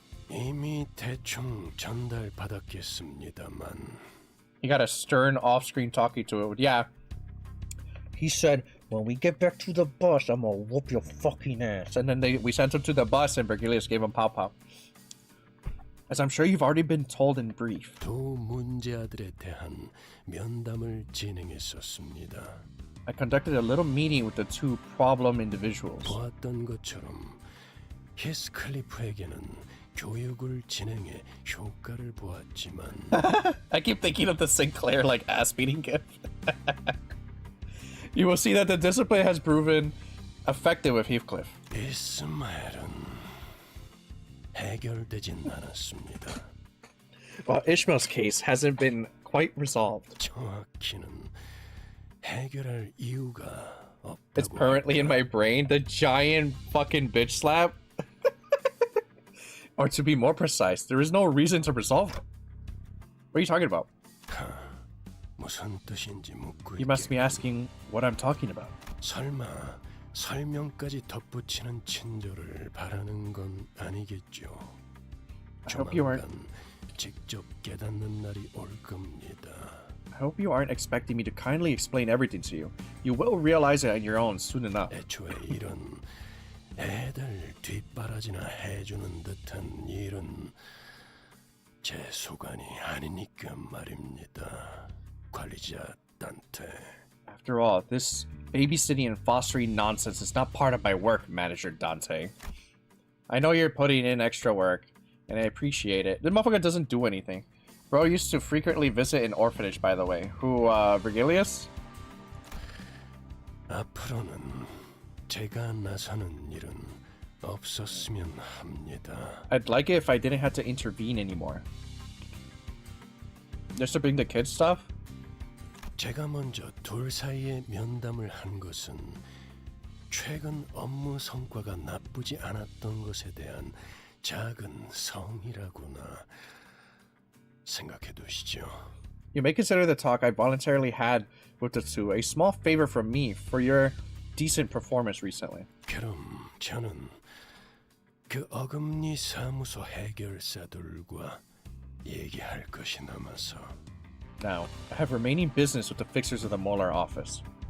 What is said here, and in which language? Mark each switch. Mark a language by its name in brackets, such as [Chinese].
[Korean] 이미 대충 전달받았겠습니다만. [English] He got a stern off-screen talkie to it. Yeah. He said, when we get back to the bus, I'm gonna whoop your fucking ass. And then we sent him to the bus and Virgilius gave him pow-pow. As I'm sure you've already been told in brief. [Korean] 두 문제아들에 대한 면담을 진행했었습니다. [English] I conducted a little meeting with the two problem individuals. [Korean] 보았던 것처럼 히스클리프에게는 교육을 진행해 효과를 보았지만 [English] I keep thinking of the Sinclair like ass beating gift. You will see that the discipline has proven effective with Heathcliff. [Korean] 이스마엘은 해결되진 않았습니다. [English] Well, Ishmael's case hasn't been quite resolved. [Korean] 정확히는 해결할 이유가 없다고. [English] It's permanently in my brain. The giant fucking bitch slap. Or to be more precise, there is no reason to resolve it. What are you talking about? [Korean] 무슨 뜻인지 묻고 [English] You must be asking what I'm talking about. [Korean] 설마 설명까지 덧붙이는 친절을 바라는 건 아니겠죠. 조만간 직접 깨닫는 날이 올 겁니다. [English] I hope you aren't expecting me to kindly explain everything to you. You will realize it on your own soon enough. [Korean] 애초에 이런 애들 뒷바라지나 해주는 듯한 일은 제 소관이 아니니까 말입니다. 관리자 단테. [English] After all, this babysitting and fostering nonsense is not part of my work, Manager Dante. I know you're putting in extra work, and I appreciate it. The motherfucker doesn't do anything. Bro used to frequently visit an orphanage, by the way. Who, Virgilius? [Korean] 앞으로는 제가 나서는 일은 없었으면 합니다. [English] I'd like it if I didn't have to intervene anymore. Just to bring the kids stuff? [Korean] 제가 먼저 둘 사이에 면담을 한 것은 최근 업무 성과가 나쁘지 않았던 것에 대한 작은 성의라구나 생각해 두시죠. [English] You may consider the talk I voluntarily had with the two a small favor from me for your decent performance recently. [Korean] 그럼 저는 그 어금니 사무소 해결사들과 얘기할 것이 남아서. [English] Now, I have remaining business with the fixers of the Molar office.